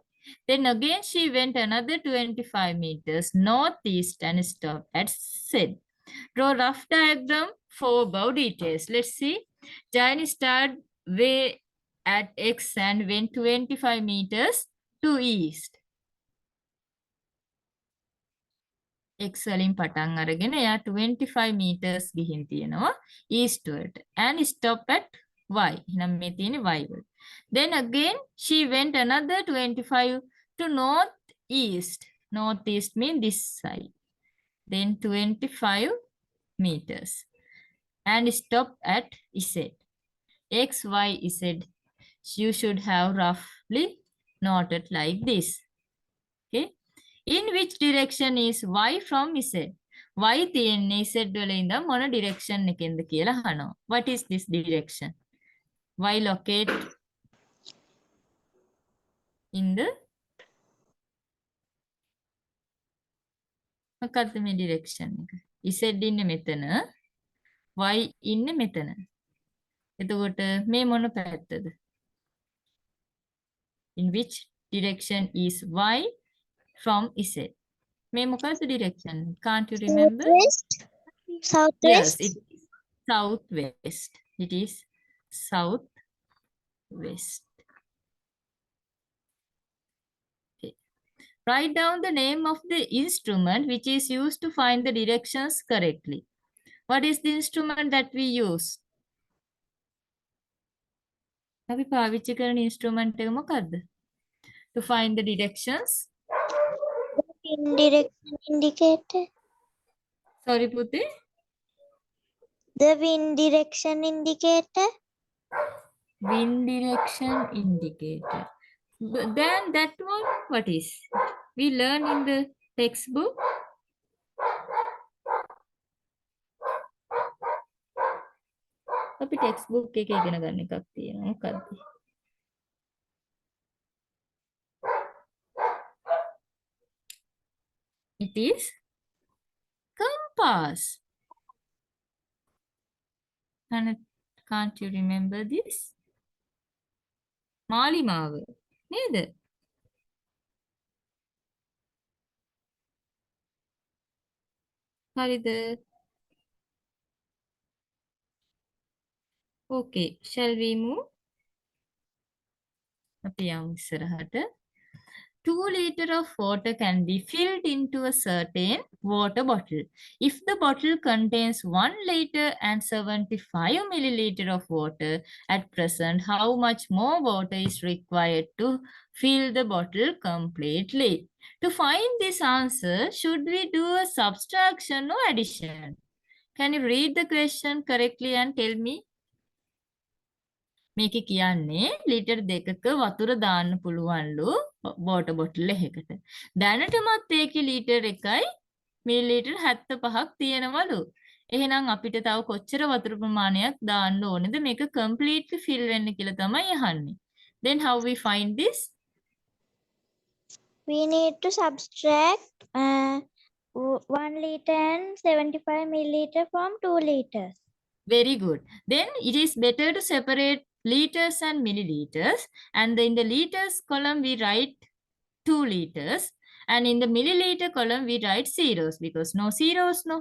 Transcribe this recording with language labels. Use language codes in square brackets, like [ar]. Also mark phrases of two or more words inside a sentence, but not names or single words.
[en] Then again she went another 25 meters northeast and stopped at Z. Draw rough diagram for above details. Let's see. Jayani started way at X and went 25 meters to east. [si] X වලින් පටන් අරගෙන එයා 25 meters ගිහින් තියෙනවා [en] eastward and stop at Y. [si] එහෙනම් මේ තියෙන්නේ Y වල. [en] Then again she went another 25 to northeast. Northeast means this side. Then 25 meters and stop at Z. X, Y, Z. You should have roughly noted like this. Okay. In which direction is Y from Z? [si] Y තියෙන්නේ Z වල ඉඳන් මොන direction එකෙන්ද කියලා අහනවා. [en] What is this direction? Y locate in the [si] මොකක්ද මේ direction එක? Z ඉන්නේ මෙතන. Y ඉන්නේ මෙතන. එතකොට මේ මොන පැත්තද? [en] In which direction is Y from Z? [si] මේ මොකක්ද direction? [en] Can't you remember? Southwest. Southwest. Yes, it is southwest. It is southwest. Okay. Write down the name of the instrument which is used to find the directions correctly. What is the instrument that we use? [si] අපි පාවිච්චි කරන instrument එක මොකක්ද? [en] To find the directions. In direction indicator. Sorry, Puti. The wind direction indicator. Wind direction indicator. Then that one, what is? We learn in the textbook. [si] අපි textbook එක ඉගෙන ගන්න එකක් තියෙනවා. මොකක්ද? [en] It is compass. Can't you remember this? [si] මාලිමාව නේද? හරිද? [en] Okay, shall we move? [si] අපි යමු ඉස්සරහට. [en] 2 liters of water can be filled into a certain water bottle. If the bottle contains 1 liter and 75 milliliter of water at present, how much more water is required to fill the bottle completely? To find this answer, should we do a subtraction or addition? Can you read the question correctly and tell me? [si] මේක කියන්නේ ලීටර් 2ක වතුර දාන්න පුළුවන්ලු [en] water bottle [si] එකකට. දැනටමත් ඒකේ ලීටර් 1යි මිලිලීටර් 75ක් තියෙනවලු. එහෙනම් අපිට තව කොච්චර වතුර ප්‍රමාණයක් දාන්න ඕනේද මේක [en] completely fill [si] වෙන්න කියලා තමයි අහන්නේ. [en] Then how we find this? We need to subtract 1 liter and 75 milliliter from 2 liters. Very good. Then it is better to separate liters and milliliters, and in the liters column we write 2 liters, and in the milliliter column we write zeros because no zeros, no.